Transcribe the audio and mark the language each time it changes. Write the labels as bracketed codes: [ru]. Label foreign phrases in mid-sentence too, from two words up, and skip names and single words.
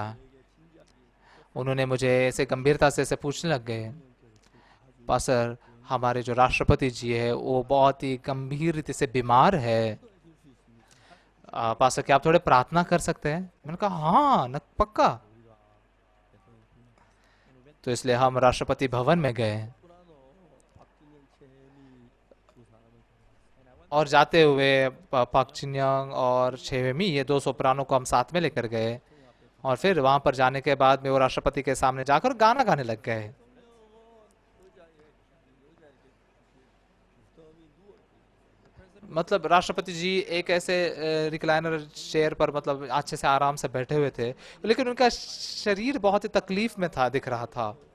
[hi] उन्होंने मुझे ऐसे गंभीरता से ऐसे पूछने लग गए, पास्टर हमारे जो राष्ट्रपति जी है वो बहुत ही गंभीर रीति से बीमार है, पास्टर क्या आप थोड़े प्रार्थना कर सकते हैं? मैंने कहा हाँ न पक्का। तो इसलिए हम राष्ट्रपति भवन में गए [ko] 박진영 채미 두 사람을 [hi] और जाते हुए पाक चिन्यांग और छेवेमी ये 2 सोप्रानो को हम साथ में लेकर गए और फिर वहां पर जाने के बाद में वो राष्ट्रपति के सामने जाकर गाना गाने लग गए। मतलब राष्ट्रपति जी एक ऐसे [en] recliner chair [hi] पर मतलब अच्छे से आराम से बैठे हुए थे, लेकिन उनका शरीर बहुत ही तकलीफ में था, दिख रहा था।